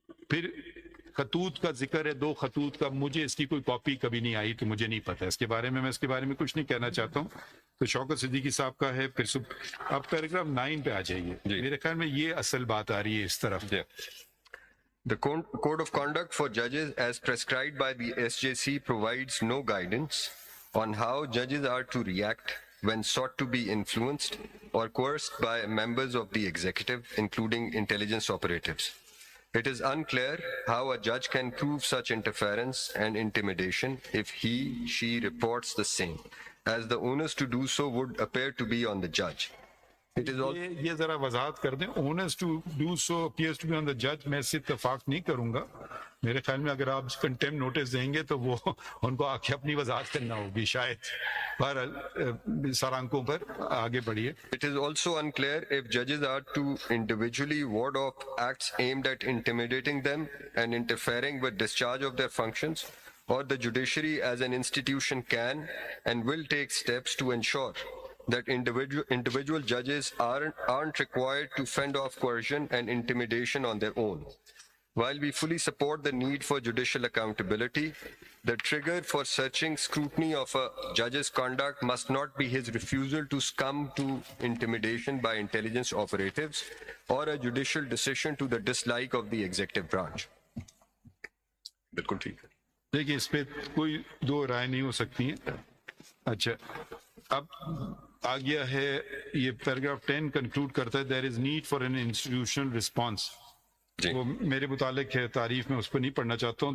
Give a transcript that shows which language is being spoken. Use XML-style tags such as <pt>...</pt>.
<ur>پھر خطوط کا ذکر ہے, 2 خطوط کا. مجھے اس کی کوئی کاپی کبھی نہیں آئی تو مجھے نہیں پتا اس کے بارے میں. میں اس کے بارے میں کچھ نہیں کہنا چاہتا ہوں. تو شوکت صدیقی صاحب کا ہے. پھر آپ پیراگراف 9 پہ آ جائیے. میرے خیال میں یہ اصل بات آ رہی ہے اس طرف.</ur> <en>The Code of Conduct for Judges as prescribed by the SJC provides no guidance on how judges are to react when sought to be influenced or coerced by members of the executive, including intelligence operatives. It is unclear how a judge can prove such interference and intimidation if she reports the same, as the onus to do so would appear to be on the judge.</en> <ur>یہ ذرا وضاحت کر دیں.</ur> <en>Ounce to do so appears to be on دا جج.</en> <ur>میں اس سے اتفاق نہیں کروں گا. میرے خیال میں اگر آپ کنٹیم نوٹس دیں گے تو وہ ان کو آ کے اپنی وضاحت کرنا ہوگی شاید. بہرحال سرانکوں پر آگے بڑھیے.</ur> <en>It is also unclear if judges are to individually ward off acts aimed at intimidating them and interfering with discharge of their functions, or the judiciary as an institution can and will take steps to ensure that individual judges aren't required to fend off coercion and intimidation on their own. While we fully support the need for judicial accountability, the trigger for searching scrutiny of a judge's conduct must not be his refusal to succumb to intimidation by intelligence operatives or a judicial decision to the dislike of the executive branch.</en> <ur>بالکل ٹھیک ہے. دیکھیں اس پہ کوئی 2 رائے نہیں ہو سکتی ہیں. اچھا اب آ گیا ہے یہ پیراگراف 10 کنکلوڈ کرتا ہے.</ur> <en>there is need for an institutional response</en> <ur>وہ میرے متعلق ہے تعریف، میں اس پہ نہیں پڑھنا چاہتا ہوں.</ur>